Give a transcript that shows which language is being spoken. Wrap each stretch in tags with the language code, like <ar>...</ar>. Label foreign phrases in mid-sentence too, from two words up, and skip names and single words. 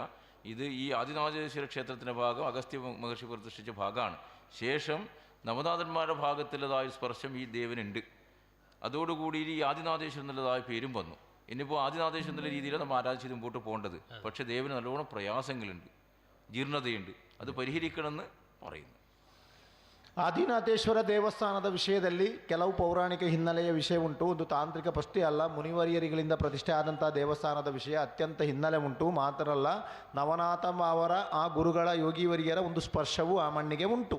<ml>ഇത് ഈ ആദിനാഥേശ്വര ക്ഷേത്രത്തിൻ്റെ ഭാഗം അഗസ്ത്യ മഹർഷി പ്രതിഷ്ഠിച്ച ഭാഗമാണ്. ശേഷം നവനാഥന്മാരുടെ ഭാഗത്തുള്ളതായ സ്പർശം ഈ ദേവനുണ്ട്. അതോടുകൂടി ഈ ആദിനാഥേശ്വരൻ എന്നുള്ളതായ പേരും വന്നു. ഇനിയിപ്പോൾ ആദിനാഥേശ്വരൻ എന്നുള്ള രീതിയിലാണ് നമ്മൾ ആരാധിച്ച് മുമ്പോട്ട് പോകേണ്ടത്. പക്ഷേ ദേവന് നല്ലോണം പ്രയാസങ്ങളുണ്ട്, ജീർണതയുണ്ട്, അത് പരിഹരിക്കണമെന്ന് പറയുന്നു.</ml> <kn>ಆದಿನಾಥೇಶ್ವರ ದೇವಸ್ಥಾನದ ವಿಷಯದಲ್ಲಿ ಕೆಲವು ಪೌರಾಣಿಕ ಹಿನ್ನೆಲೆಯ ವಿಷಯ ಉಂಟು. ಒಂದು ತಾಂತ್ರಿಕ ಪಷ್ಟೇ ಅಲ್ಲ, ಮುನಿವರಿಯರಿಗಳಿಂದ ಪ್ರತಿಷ್ಠೆ ಆದಂಥ ದೇವಸ್ಥಾನದ ವಿಷಯ ಅತ್ಯಂತ ಹಿನ್ನೆಲೆ ಉಂಟು. ಮಾತ್ರ ಅಲ್ಲ, ನವನಾಥ ಅವರ ಆ ಗುರುಗಳ ಯೋಗಿವರಿಯರ ಒಂದು ಸ್ಪರ್ಶವೂ ಆ ಮಣ್ಣಿಗೆ ಉಂಟು.</kn>